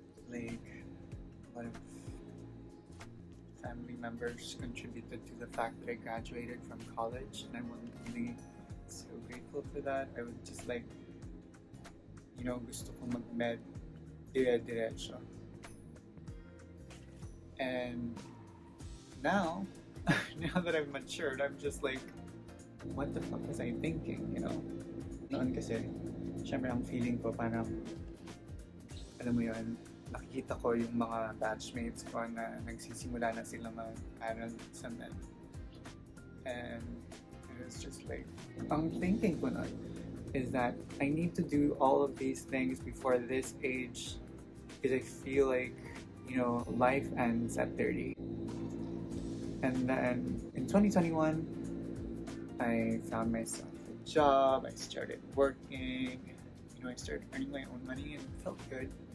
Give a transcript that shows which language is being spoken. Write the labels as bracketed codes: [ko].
[en] Like, a lot of family members contributed to the fact that I graduated from college, and I'm really so grateful for that. I would just like, you know, [tl] gusto ko mag-med dire-diretso. [en] And now, now that I've matured, I'm just like, what the fuck was I thinking, you know? [tl] Noon kasi, syempre ang feeling ko parang, alam mo yun, nakikita ko yung mga batchmates ko na nagsisimula na sila mag-aral sa med. [en] And it was just like, [tl] ang thinking ko nun [en] is that I need to do all of these things before this age, because I feel like, you know, life ends at 30. And then in 2021, I found myself a job, I started working, you know, I started earning my own money, and it felt good.